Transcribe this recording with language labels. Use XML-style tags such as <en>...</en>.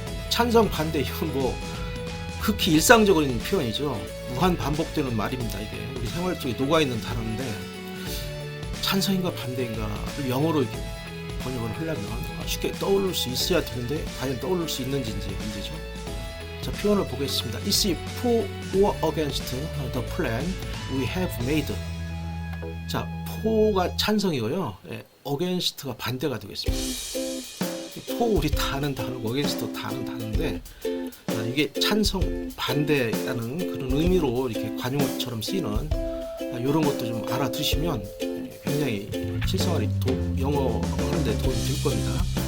<ko>찬성, 반대, 이건 뭐 극히 일상적인 표현이죠. 무한 반복되는 말입니다. 이게 우리 생활 속에 녹아있는 단어인데 찬성인가 반대인가를 영어로 이렇게 번역을 하려면 쉽게 떠오를 수 있어야 되는데 과연 떠오를 수 있는지 문제죠. 자, 표현을 보겠습니다.</ko> <en>Is it for or against the plan we have made?</en> <ko>자, for가 찬성이고요. against가 반대가 되겠습니다. for 우리 다 아는 단어고 against 다 아는 단어인데 이게 찬성 반대라는 그런 의미로 이렇게 관용어처럼 쓰이는 이런 것도 좀 알아두시면 굉장히 실생활이 영어 하는데 도움이 될 겁니다.</ko>